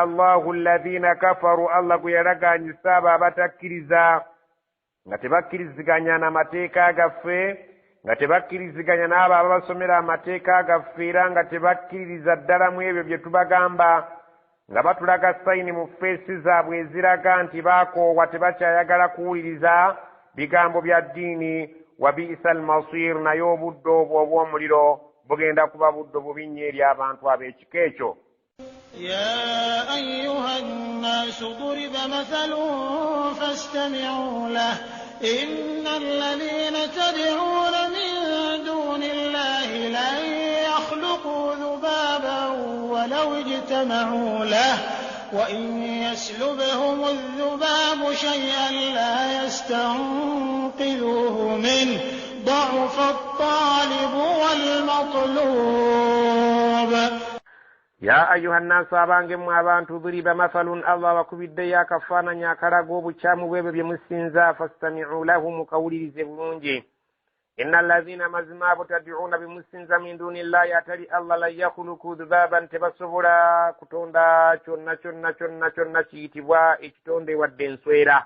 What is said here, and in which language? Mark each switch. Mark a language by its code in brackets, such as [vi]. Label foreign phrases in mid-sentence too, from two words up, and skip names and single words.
[ar] الله الذين كفروا [lg] Allah kuyalaganyisa abo abatakkiriza nga tebakkiriziganya n'amateeka gaffe nga tebakkiriziganya n'abo ababasomera amateeka gaffe era nga tebakkiririza ddala mu ebyo bye tubagamba nga batulaga sayini mu feesi zaabwe eziraga nti baakoowa tebakyayagala kuwuliriza bigambo bya ddiini [ar] وبئس المصير [lg] naye obuddo obwo obw'omuliro bugenda kuba buddo bubi nnyo eri abantu ab'ekika ekyo. [ar] يا أيها الناس ضرب مثل فاستمعوا له إن الذين تدعون من دون الله لن يخلقوا ذبابا ولو اجتمعوا له وإن يسلبهم الذباب شيئا لا يستنقذوه منه ضعف الطالب والمطلوب. يا أيها الناس [lg] abange mmwe abantu [ar] ضرب مثل [lg] Allah bakubiddeyo akafaananyi akalaga obukyamu bw'ebyo bye musinza [ar] فاستمعوا له [lg] mukawulirize bulungi. [ar] إن الذين [lg] mazima abo tad'uuna bimusinza [ar] من دون الله [lg] atali Allah [ar] لا يخلقوا ذبابا [lg] tebasobola kutonda kyonna kiyitibwa ekitonde wadde enswera.